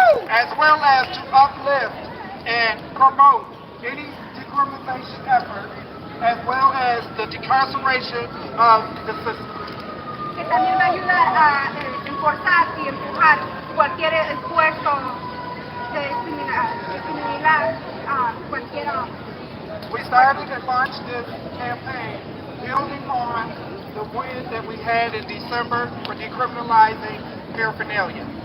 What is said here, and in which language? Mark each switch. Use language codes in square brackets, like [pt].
[en] As well as to uplift and promote any decriminalization effort, as well as the decarceration of the system. [es] Que también va a ayudar a enforzar y empujar cualquier esfuerzo de discriminar a cualquiera. [en] We started and launched this campaign building on the win that we had in December for decriminalizing paraphernalia.